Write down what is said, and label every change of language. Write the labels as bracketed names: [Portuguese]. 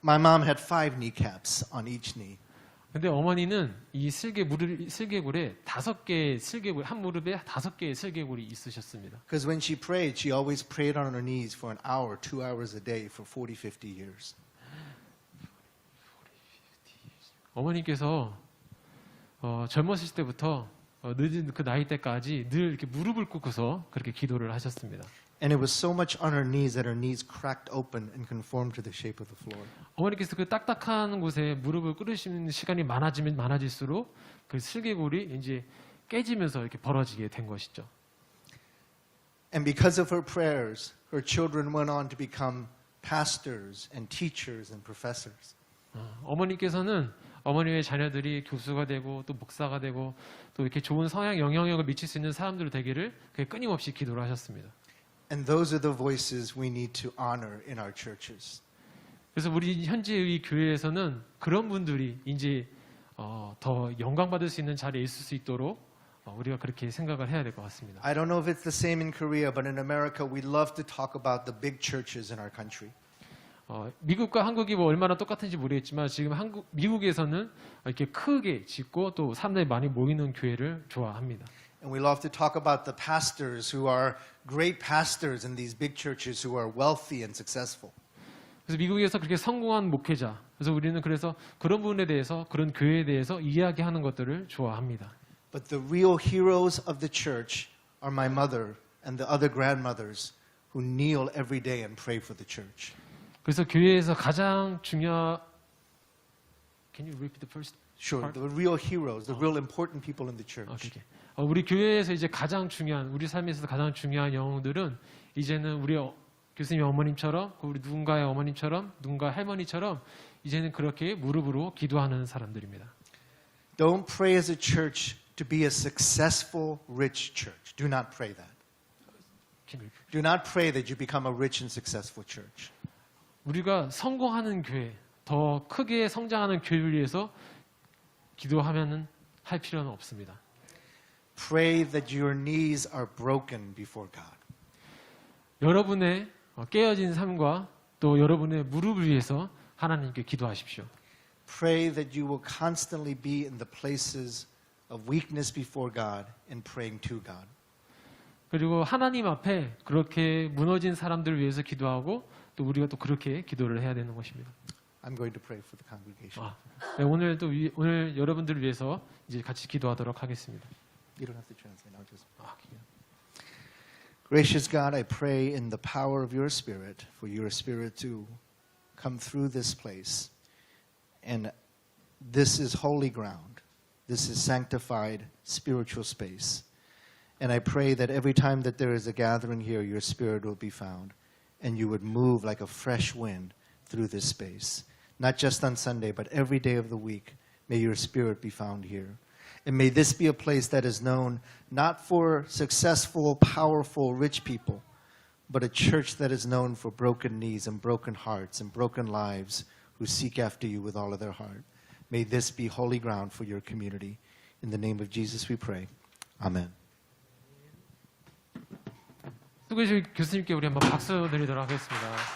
[English] My mom had 5 kneecaps on each knee. [Korean] 근데 어머니는 이 슬개골에 5개의 슬개골 한 무릎에 5개의 슬개골이 있으셨습니다. [English] Because when she prayed, she always prayed on her knees for an hour, 2 hours a day for 40, 50 years. [Korean] 어머니께서 젊었을 때부터 늦은 그 나이 때까지 늘 이렇게 무릎을 꿇고서 그렇게 기도를 하셨습니다. [English] And it was so much on her knees that her knees cracked open and conformed to the shape of the floor. [Korean] 어머니께서 그 딱딱한 곳에 무릎을 꿇으시는 시간이 많아지면 많아질수록 그 슬개골이 이제 깨지면서 이렇게 벌어지게 된 것이죠. [English] And because of her prayers, her children went on to become pastors and teachers and professors. [Korean] 어머니께서는 어머니의 자녀들이 교수가 되고 또 목사가 되고 또 이렇게 좋은 영향력을 미칠 수 있는 사람들로 되기를 끊임없이 기도를 하셨습니다. [English] And those are the voices we need to honor in our churches. [Korean] 그래서 우리 현재의 교회에서는 그런 분들이 이제 더 영광 받을 수 있는 자리에 있을 수 있도록 우리가 그렇게 생각을 해야 될 것 같습니다. [English] I don't know if it's the same in Korea, but in America we love to talk about the big churches in our country. [Korean] 미국과 한국이 뭐 얼마나 똑같은지 모르겠지만 지금 미국에서는 이렇게 크게 짓고 또 사람들이 많이 모이는 교회를 좋아합니다. [English] And we love to talk about the pastors who are great pastors in these big churches who are wealthy and successful. [Korean] 그래서 미국에서 그렇게 성공한 목회자, 그래서 우리는 그래서 그런 부분에 대해서 그런 교회에 대해서 이야기하는 것들을 좋아합니다. [English] But the real heroes of the church are my mother and the other grandmothers who kneel every day and pray for the church. [Korean] 그래서 교회에서 가장 중요 [English] Can you repeat the first? Sure, part? the real heroes, the real important people in the church. [Korean] 오케이. 우리 교회에서 이제 가장 중요한 우리 삶에서 가장 중요한 영웅들은 이제는 우리 교수님 어머님처럼 우리 누군가의 어머님처럼 누군가의 할머니처럼 이제는 그렇게 무릎으로 기도하는 사람들입니다. [English] Don't pray as a church to be a successful, rich church. Do not pray that. Do not pray that you become a rich and successful church. [Korean] 우리가 성공하는 교회, 더 크게 성장하는 교회를 위해서 기도하면은 할 필요는 없습니다. [English] Pray that your knees are broken before God. [Korean] 여러분의 깨어진 삶과 또 여러분의 무릎을 위해서 하나님께 기도하십시오. [English] Pray that you will constantly be in the places of weakness before God and praying to God. [Korean] 그리고 하나님 앞에 그렇게 무너진 사람들을 위해서 기도하고 또 우리가 또 그렇게 기도를 해야 되는 것입니다. [English] I'm going to pray for the congregation. [Korean] 네, 오늘 여러분들을 위해서 이제 같이 기도하도록 하겠습니다. [English] You don't have to translate. I'll just. Gracious God, I pray in the power of your Spirit for your Spirit to come through this place. And this is holy ground. This is sanctified spiritual space. And I pray that every time that there is a gathering here, your Spirit will be found. And you would move like a fresh wind through this space. Not just on Sunday, but every day of the week. May your Spirit be found here. And may this be a place that is known not for successful, powerful, rich people, but a church that is known for broken knees and broken hearts and broken lives who seek after you with all of their heart. May this be holy ground for your community. In the name of Jesus we pray. Amen. [Korean] 수고해 교수님께 우리 한번 박수 드리도록 하겠습니다.